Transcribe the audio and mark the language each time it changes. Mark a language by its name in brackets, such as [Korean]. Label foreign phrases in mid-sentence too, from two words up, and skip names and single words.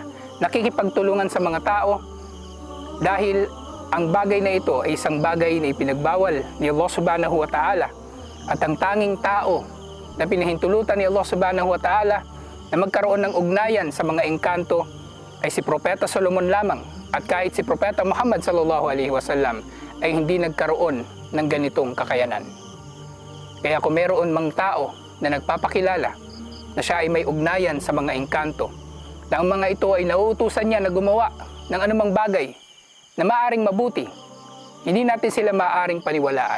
[Filipino] nakikipagtulungan sa mga tao dahil ang bagay na ito ay isang bagay na ipinagbawal ni Allah [Arabic] سبحانه وتعالى, [Filipino] at ang tanging tao na pinahintulutan ni Allah [Arabic] سبحانه وتعالى [Filipino] na magkaroon ng ugnayan sa mga engkanto ay si Propeta Solomon lamang, at kahit si Propeta Muhammad [Arabic] صلى الله عليه وسلم [Filipino] ay hindi nagkaroon ng ganitong kakayanan. Kaya kung meron mang tao na nagpapakilala na siya ay may ugnayan sa mga engkanto, na ang mga ito ay nauutusan niya na gumawa ng anumang bagay na maaring mabuti, hindi natin sila maaring paniwalaan.